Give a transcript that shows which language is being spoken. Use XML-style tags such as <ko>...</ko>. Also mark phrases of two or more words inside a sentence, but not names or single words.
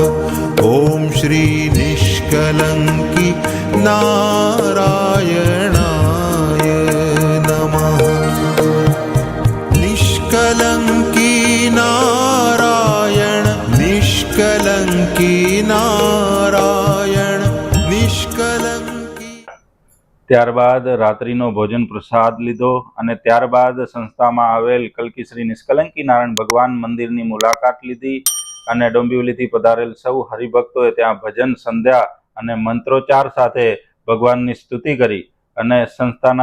<sa>ॐ श्री निष्कलङ्की नारायणाय नमः। निष्कलङ्की नारायण निष्कलङ्की नारायण निष्कलङ्की।</sa> <gu>ત્યારબાદ રાત્રિનો ભોજન પ્રસાદ લીધો અને ત્યારબાદ સંસ્થામાં આવેલ કલ્કી શ્રી નિષ્કલંકી નારાયણ ભગવાન મંદિરની મુલાકાત લીધી અને ડોંબિવલીથી પધારેલ સૌ હરિભક્તોએ ત્યાં ભજન સંધ્યા અને મંત્રોચ્ચાર સાથે ભગવાનની સ્તુતિ કરી અને સંસ્થાના</gu>